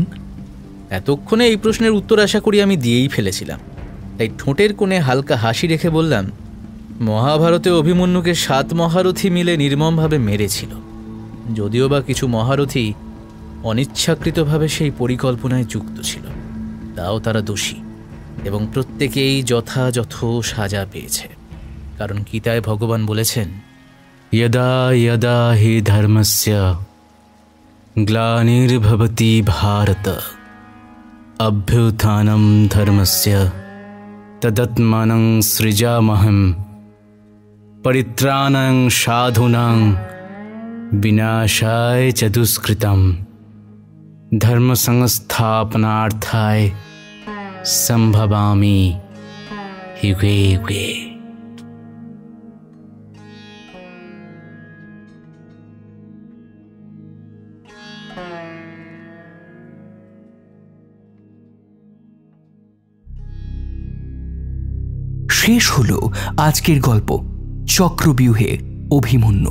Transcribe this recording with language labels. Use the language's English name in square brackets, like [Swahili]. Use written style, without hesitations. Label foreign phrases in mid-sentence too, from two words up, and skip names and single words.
[Bangla] এতক্ষণে এই প্রশ্নের উত্তর আশা করি আমি দিয়েই ফেলেছিলাম, তাই ঠোঁটের কোণে হালকা হাসি রেখে বললাম, মহাভারতে অভিমন্যুকে 7 মহারথী মিলে নির্মমভাবে মেরেছিল। যদিও বা কিছু মহারথী অনিচ্ছাকৃতভাবে সেই পরিকল্পনায় যুক্ত ছিল, তাও তারা দোষী এবং প্রত্যেকেই যথাযথ সাজা পেয়েছে। কারণ গীতায় ভগবান বলেছেন, [Sanskrit] यदा यदा हि धर्मस्य ग्लानिर्भवति भारत अभ्युत्थानं धर्मस्य तदात्मानं सृजामहं परित्राणां साधूनां विनाशाय च दुष्कृतं धर्म संस्थापनार्थाय संभवामि युगे युगे। [Bangla] শেষ হলো আজকের গল্প চক্রব্যূহে অভিমন্যু।